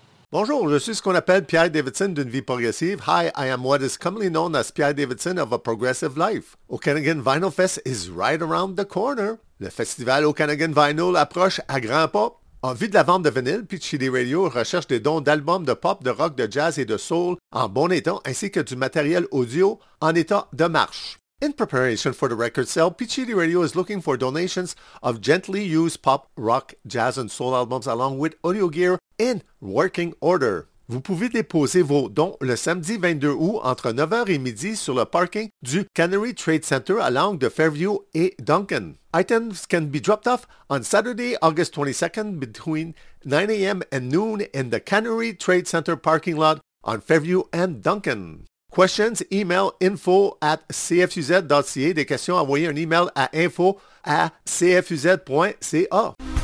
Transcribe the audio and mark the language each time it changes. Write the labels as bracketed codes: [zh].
[fr] Bonjour, je suis ce qu'on appelle Pierre Davidson d'une vie progressive. [en] Hi, I am what is commonly known as Pierre Davidson of a progressive life. Okanagan Vinyl Fest is right around the corner. [fr] Le festival Okanagan Vinyl approche à grands pas. En vue de la vente de vinyle, Peach City Radio recherche des dons d'albums de pop, de rock, de jazz et de soul en bon état, ainsi que du matériel audio en état de marche. [en] In preparation for the record sale, Peach City Radio is looking for donations of gently used pop, rock, jazz and soul albums along with audio gear in working order. [fr] Vous pouvez déposer vos dons le samedi 22 août entre 9h et midi sur le parking du Canary Trade Center à l'angle de Fairview et Duncan. [en] Items can be dropped off on Saturday, August 22nd between 9 a.m. and noon in the Canary Trade Center parking lot on Fairview and Duncan. Questions, email info@cfuz.ca. [fr] Des questions, envoyez un email à info@cfuz.ca.